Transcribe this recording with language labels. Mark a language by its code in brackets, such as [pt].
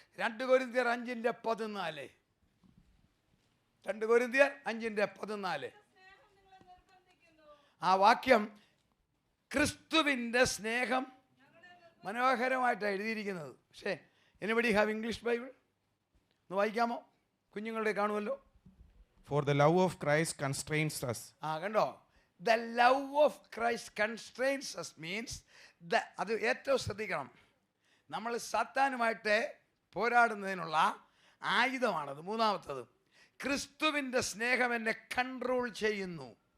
[ml] 2 കൊരിന്ത്യർ 5:14. 2 കൊരിന്ത്യർ 5:14. ആ വാക്യം ക്രിസ്തുവിൻ്റെ സ്നേഹം മനോഹരമായിട്ടാണ് എഴുതിയിരിക്കുന്നത്. പക്ഷേ [en] Anybody have English Bible? [ml] ഒന്ന് വായിക്കാമോ? കുഞ്ഞുങ്ങളുടെ കാണുമല്ലോ. [en] For the love of Christ constrains us. [ml] കണ്ടോ, [en] the love of Christ constrains us means [ml] അത് ഏറ്റവും ശ്രദ്ധിക്കണം. നമ്മൾ സാത്താനുമായിട്ട് പോരാടുന്നതിനുള്ള ആയുധമാണത്. മൂന്നാമത്തത്, ക്രിസ്തുവിൻ്റെ സ്നേഹം എന്നെ കൺട്രോൾ ചെയ്യുന്നു.